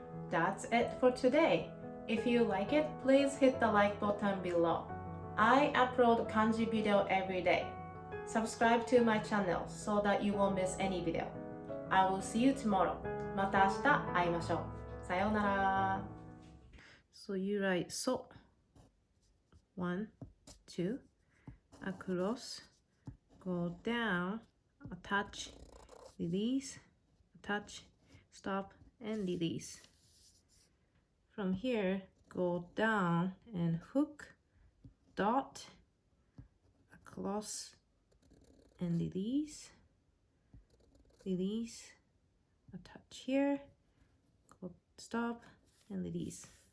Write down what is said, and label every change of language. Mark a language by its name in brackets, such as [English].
[English] That's it for today. If you like it, please hit the like button below. I upload kanji video every day. Subscribe to my channel so that you won't miss any video. I will see you tomorrow. [Japanese] また明日会いましょう。さようなら。 [English] So you write so. 1, 2, across, go down, attach, release, attach, stop, and release. From here, go down and hook, dot, across, and release, release, attach here, go stop, and release.